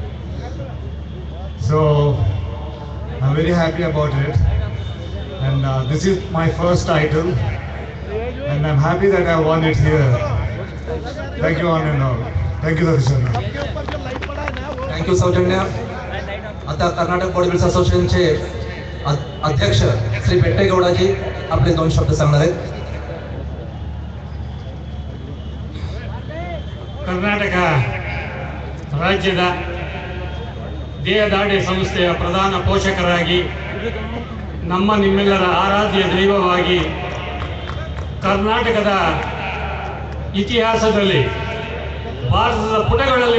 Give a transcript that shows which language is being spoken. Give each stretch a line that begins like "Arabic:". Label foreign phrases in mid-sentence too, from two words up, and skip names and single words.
English: So I'm very happy about it, and this is my first title, and I'm happy that I won it here. Thank you on and all. Thank you, Satish Anna. thank you सौजन्य.
Marathi: आता कर्नाटक बॉडी बिल्डर्स असोसिएशनचे अध्यक्ष श्री बेट्टेगौडाजी आपले 2 शब्द सांगणार आहेत.
Kannada: ಕರ್ನಾಟಕ ರಾಜ್ಯದ ದೇಹದಾಢ್ಯ ಸಂಸ್ಥೆಯ ಪ್ರಧಾನ ಪೋಷಕರಾಗಿ ನಮ್ಮ ನಿಮ್ಮೆಲ್ಲರ ಆರಾಧ್ಯ ದೈವವಾಗಿ ಕರ್ನಾಟಕದ ಇತಿಹಾಸದಲ್ಲಿ ಭಾರತದ ಪುಟಗಳಲ್ಲಿ